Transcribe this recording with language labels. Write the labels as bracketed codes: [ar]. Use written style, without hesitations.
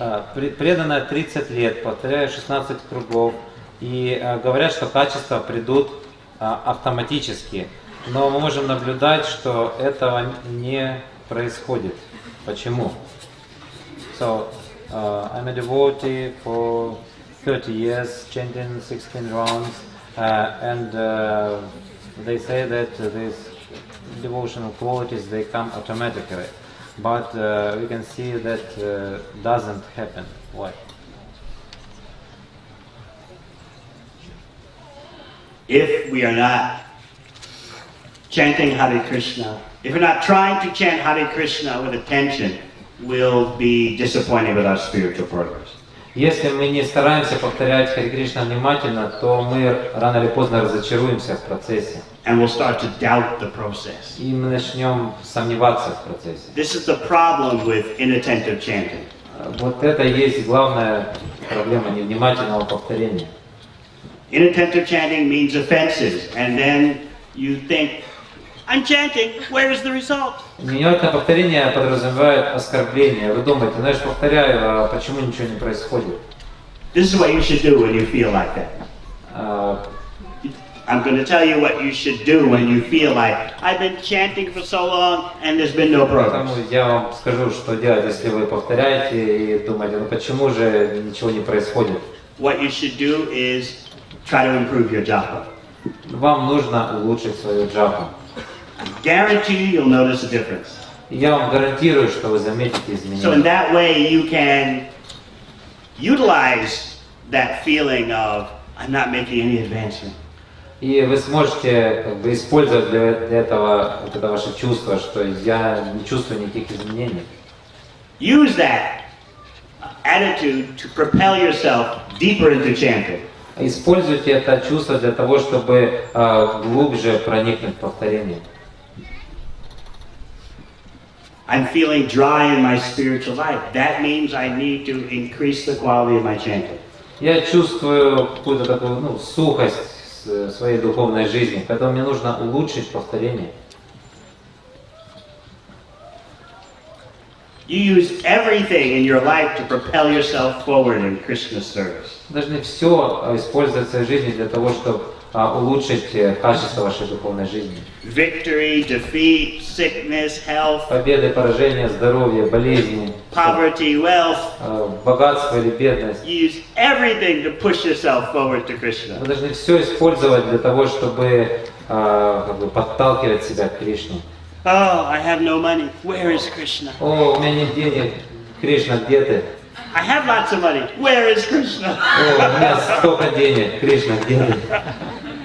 [ru] Преданно 30 лет, повторяю 16 кругов, и говорят, что качества придут автоматически. Но мы можем наблюдать, что этого не происходит. Почему? [en] So, I'm a devotee for 30 years, chanting 16 rounds, and they say that these devotional qualities, they come automatically. But we can see that doesn't happen. Why? If we are not chanting Hare Krishna, if we're not trying to chant Hare Krishna with attention, we'll be disappointed with our spiritual progress. [ru] Если мы не стараемся повторять Харе Кришна внимательно, то мы рано или поздно разочаруемся в процессе. [en] And we'll start to doubt the process. [ru] И мы начнем сомневаться в процессе. [en] This is the problem with inattentive chanting. [ru] Вот это и есть главная проблема невнимательного повторения. [en] Inattentive chanting means offenses, and then you think, I'm chanting, where is the result? [ru] Невнимательное повторение подразумевает оскорбление. Вы думаете, знаешь, повторяю, а почему ничего не происходит? [en] This is what you should do when you feel like that. I'm going to tell you what you should do when you feel like, I've been chanting for so long and there's been no progress. [ru] Поэтому я вам скажу, что делать, если вы повторяете и думаете, ну почему же ничего не происходит? [en] What you should do is try to improve your japa. [ru] Вам нужно улучшить свою джапу. [en] Guarantee you'll notice a difference. [ru] И я вам гарантирую, что вы заметите [en] So in [ru] изменения. [en] that way you can utilize that feeling of, I'm not making any advancement. [ru] И вы сможете как бы использовать для этого вот это ваше чувство, что я не чувствую никаких изменений. [en] Use that attitude to propel yourself deeper into chanting. [ru] Используйте это чувство для того, чтобы глубже проникнуть в повторение. [en] I'm feeling dry in my spiritual life. That means I need to increase the quality of my chanting. [ru] Я чувствую какую-то такую сухость в своей духовной жизни, поэтому мне нужно улучшить повторение. [en] You use everything in your life to propel yourself forward in Krishna's service. [ru] Должны все использовать в своей жизни для того, чтобы улучшить качество вашей духовной жизни. [en] Victory, defeat, sickness, health, [ru] Победы, поражения, здоровье, болезни, [en] poverty, wealth. [ru] богатство или бедность. [en] You use everything to push yourself forward to Krishna. [ru] Вы должны все использовать для того, чтобы как бы подталкивать себя к Кришне. [en] Oh, I have no money. Where is Krishna? [ru] О, у меня нет денег. Кришна, где ты? [en] I have lots of money. Where is Krishna? [ru] О, у меня столько денег. Кришна, где ты?